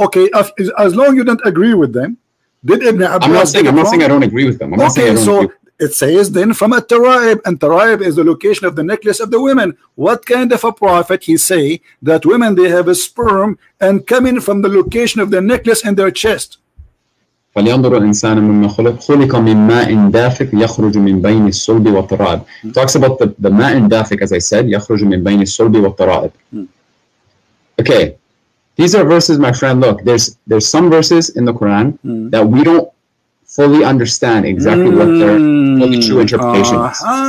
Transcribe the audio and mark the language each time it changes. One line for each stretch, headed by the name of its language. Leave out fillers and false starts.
English: Okay, as long as you don't agree with them, did Ibn Abbas? I'm not saying I don't agree with them. I'm not saying I don't agree. It says then from a tara'ib, and tara'ib is the location of the necklace of the women. What kind of a prophet he say that women they have a sperm and coming from the location of the necklace in their chest?
Arabic: فلينظر الإنسان مما خلق من ماء دافق يخرج من بين الصلب والترائب.
English: Talks about the
Arabic: ماء دافق,
English: as I said,
Arabic: يخرج من بين الصلب والترائب.
English: Okay, these are verses, my friend. Look, there's some verses in the Quran that we don't fully understand exactly what their fully true interpretation is.